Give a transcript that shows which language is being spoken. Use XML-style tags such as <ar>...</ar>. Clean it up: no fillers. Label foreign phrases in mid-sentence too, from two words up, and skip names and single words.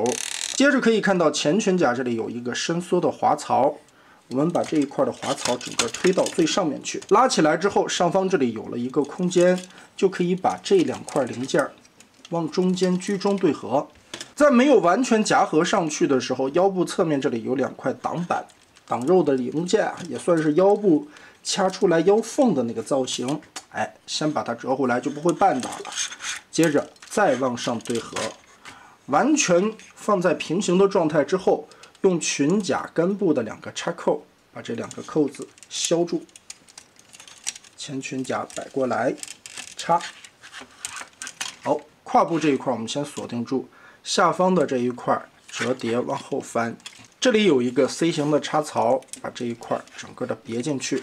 <zh>接着可以看到前裙甲這裡有一個伸縮的滑槽，我們把這一塊的滑槽整個推到最上面去，拉起來之後，上方這裡有了一個空間，就可以把這2塊零件往中間居中對合。在沒有完全夾合上去的時候，腰部側面這裡有2塊擋板，擋肉的零件啊，也算是腰部掐出來腰縫的那個造型。哎，先把它折回來就不會絆倒了。接着再往上對合。完全放在平行的狀態之後，用裙甲根部的2個插扣，把這2個扣子削住，前裙甲擺過來，插。好，胯部這一塊我們先鎖定住，下方的這一塊折疊往後翻，這裡有一個 C 型的插槽，把這一塊整個的別進去。</zh>